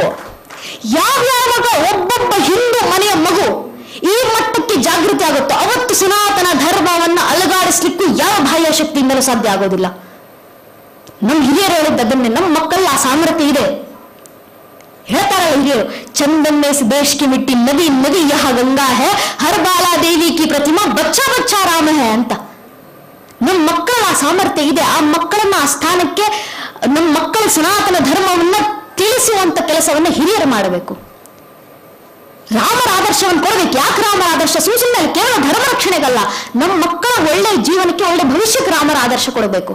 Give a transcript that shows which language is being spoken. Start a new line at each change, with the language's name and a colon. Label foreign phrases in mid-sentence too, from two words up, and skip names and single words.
Kannada: ಯಾವ್ಯಾವಾಗ ಒಬ್ಬೊಬ್ಬ ಹಿಂದೂ ಮನೆಯ ಮಗು ಈ ಮಟ್ಟಕ್ಕೆ ಜಾಗೃತಿ ಆಗುತ್ತೋ ಅವತ್ತು ಸನಾತನ ಧರ್ಮವನ್ನ ಅಲಗಾಡಿಸ್ಲಿಕ್ಕೂ ಯಾವ ಬಾಹ್ಯ ಶಕ್ತಿಯಿಂದಲೂ ಸಾಧ್ಯ ಆಗೋದಿಲ್ಲ. ನಮ್ಮ ಹಿರಿಯರು ಹೇಳಿದ್ದನ್ನೇ, ನಮ್ಮ ಮಕ್ಕಳಲ್ಲಿ ಆ ಸಾಮರ್ಥ್ಯ ಇದೆ. ಹೇಳ್ತಾರಲ್ಲ ಹಿರಿಯರು,
Hindi: ಚಂದನ್ में इस देश की मिट्टी नदी नदी यह गंगा है, हर बाला देवी की प्रतिमा बच्चा बच्चा राम है ಅಂತ.
Kannada: ನಮ್ಮ ಮಕ್ಕಳ ಆ ಸಾಮರ್ಥ್ಯ ಇದೆ. ಆ ಮಕ್ಕಳನ್ನ ಆ ಸ್ಥಾನಕ್ಕೆ, ನಮ್ಮ ಮಕ್ಕಳ ಸನಾತನ ಧರ್ಮವನ್ನ ತಿಳಿಸುವಂತ ಕೆಲಸವನ್ನ ಹಿರಿಯರು ಮಾಡಬೇಕು. ರಾಮರ ಆದರ್ಶವನ್ನು ಕೊಡಬೇಕು. ಯಾಕೆ ರಾಮರ ಆದರ್ಶ? ಸುಮ್ಮನೆ ಕೇವಲ ಧರ್ಮ ರಕ್ಷಣೆಗಲ್ಲ, ನಮ್ಮ ಮಕ್ಕಳ ಒಳ್ಳೆ ಜೀವನಕ್ಕೆ, ಒಳ್ಳೆ ಭವಿಷ್ಯಕ್ಕೆ ರಾಮರ ಆದರ್ಶ ಕೊಡಬೇಕು.